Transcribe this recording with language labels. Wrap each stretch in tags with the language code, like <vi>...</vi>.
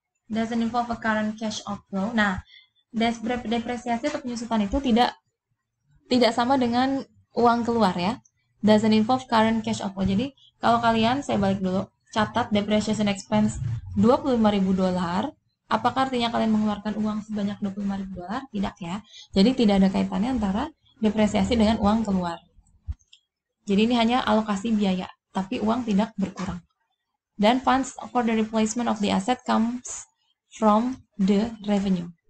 <en>Doesn't involve a current cash outflow.</en> <id>Nah, depresiasi atau penyusutan itu tidak sama dengan uang keluar ya.</id> <en>Doesn't involve current cash outflow.</en> <id>Jadi, kalau kalian, saya balik dulu, catat depreciation expense $25.000, apakah artinya kalian mengeluarkan uang sebanyak $25.000? Tidak ya. Jadi tidak ada kaitannya antara depresiasi dengan uang keluar. Jadi ini hanya alokasi biaya, tapi uang tidak berkurang.</id> <en>Dan funds for the replacement of the asset comes from the revenue.</en>